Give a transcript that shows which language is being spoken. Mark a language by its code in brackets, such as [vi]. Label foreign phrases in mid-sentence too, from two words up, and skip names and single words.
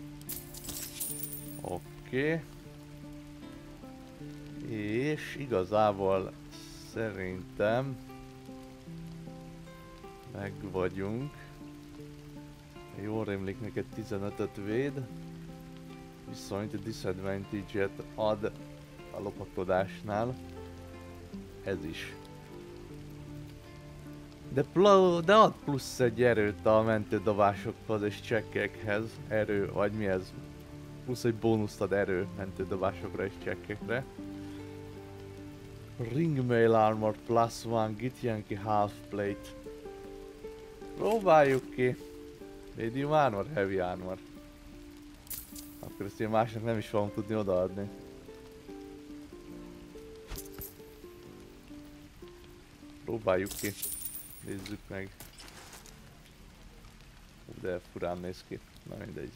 [hu] Oké. És igazából szerintem meg vagyunk. Jól rémlik, neked 15-öt véd. Viszont disadvantage-et ad a lopakodásnál. Ez is. De ad plusz egy erőt a mentődobásokhoz és csekkekhez. Erő, vagy mi ez? Plusz egy bónuszt ad erő mentődobásokra és csekkekre. [en] Ring mail armor plus one, Githyanki half plate. [hu] Próbáljuk ki. [en] Medium armor, heavy armor. [hu] Akkor ezt én másnak nem is fogom tudni odaadni. Próbáljuk ki. Nézzük meg. De furán néz ki. Na mindegy.